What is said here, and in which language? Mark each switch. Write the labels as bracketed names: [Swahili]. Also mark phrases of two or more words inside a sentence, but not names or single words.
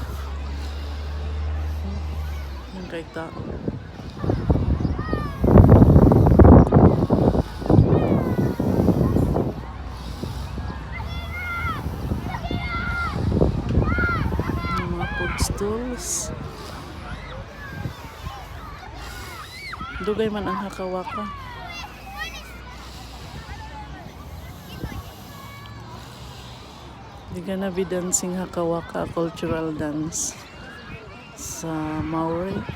[Filipino] Yung kay tao. Yung mga [English] food stalls. [Hiligaynon] Dugay man ang hakawaka. [English] They're gonna be dancing Hakawaka cultural dance sa Maori.